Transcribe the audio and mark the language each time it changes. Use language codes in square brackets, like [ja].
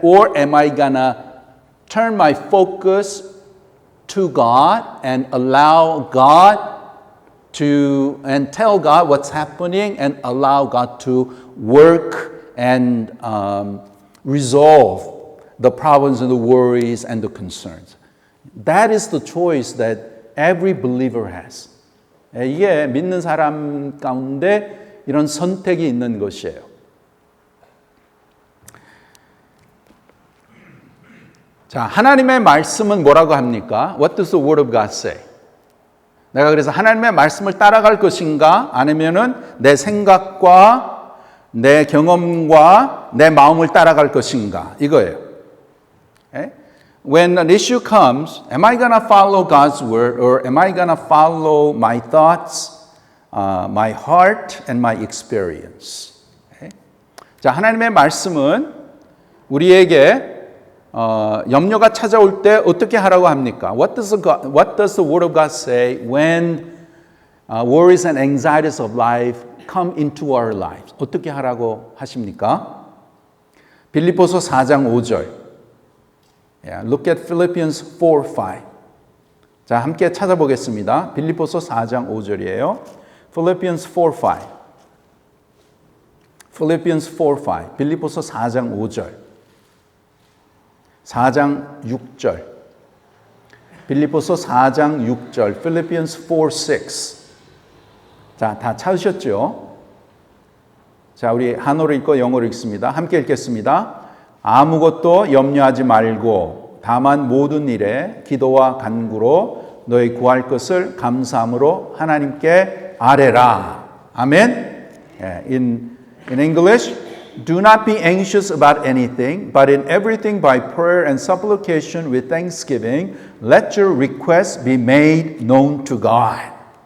[en] Or am I going to turn my focus to God and allow God and tell God what's happening and allow God to work and resolve the problems and the worries and the concerns. That is the choice that every believer has. [ko] 이게 믿는 사람 가운데 이런 선택이 있는 것이에요. 자, 하나님의 말씀은 뭐라고 합니까? [en] What does the Word of God say? [ko] 내가 그래서 하나님의 말씀을 따라갈 것인가? 아니면은 내 생각과 내 경험과 내 마음을 따라갈 것인가? 이거예요. Okay? [en] When an issue comes, am I going to follow God's word or am I going to follow my thoughts, my heart and my experience? Okay? [ko] 자, 하나님의 말씀은 우리에게 염려가 찾아올 때 어떻게 하라고 합니까? [en] What does the Word of God say when worries and anxieties of life come into our lives? [ko] 어떻게 하라고 하십니까? 빌립보서 4장 5절. [en] Yeah, look at Philippians 4:5. [ko] 자, 함께 찾아보겠습니다. 빌립보서 4장 5절이에요. Philippians 4:5. Philippians 4:5. 빌립보서 4장 5절. 4장 6절. 빌립보서 4장 6절, Philippians 4:6. 자, 다 찾으셨죠? 자, 우리 한어로 읽고 영어로 읽습니다. 함께 읽겠습니다. 아무것도 염려하지 말고 다만 모든 일에 기도와 간구로 너희 구할 것을 감사함으로 하나님께 아뢰라. 아멘. [en] In English, do not be anxious about anything, but in everything by prayer and supplication with thanksgiving, let your requests be made known to God.